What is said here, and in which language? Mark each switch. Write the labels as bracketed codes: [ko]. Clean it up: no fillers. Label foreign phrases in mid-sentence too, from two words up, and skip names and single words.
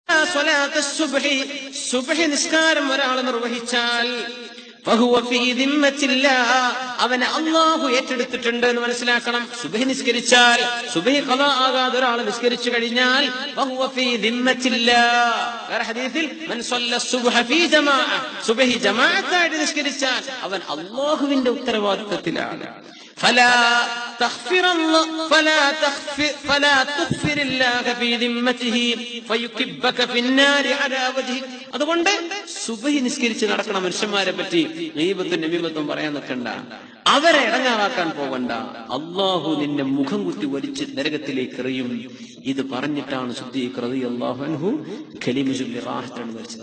[ar] صلاة الصبح, [ml] സുബ്ഹി നിസ്കാരം ഒരാൾ നിർവഹിച്ചാൽ അവനെ അല്ലാഹു ഏറ്റെടുത്തിട്ടുണ്ട് എന്ന് മനസ്സിലാക്കണം. സുബ്ഹി നിസ്കരിച്ചാൽ, സുബ്ഹി ഖളാ ആകാതെ ഒരാൾ നിസ്കരിച്ചു കഴിഞ്ഞാൽ വേറെ ഹദീസിൽ [ar] من صلى الصبح في جماعة, [ml] സുബ്ഹി ജമാഅത്തായിട്ട് നിസ്കരിച്ചാൽ അവൻ അല്ലാഹുവിന്റെ ഉത്തരവാദിത്തത്തിലാണ്. [ar] فلا تغفر الله في ذمته فيكبك في النار على وجهك. [ml] അതുകൊണ്ട് സുബ്ഹി നിസ്കരിച്ച് നടക്കണ മനുഷ്യന്മാരെ പറ്റി ഗീബത്തും നമീമത്തും പറയാൻ നിൽക്കണ്ട, അവരെ ഇടങ്ങാറാക്കാൻ പോകണ്ട. അല്ലാഹു നിന്നെ മുഖം കുത്തി വലിച്ച് നരകത്തിലേക്ക് എറിയും. ഇത് പറഞ്ഞിട്ടാണ് സിദ്ദീഖ് [ar] رضي الله عنه [ml] കലിമ ചൊല്ലി റാഹത്താണ് മരിച്ചത്.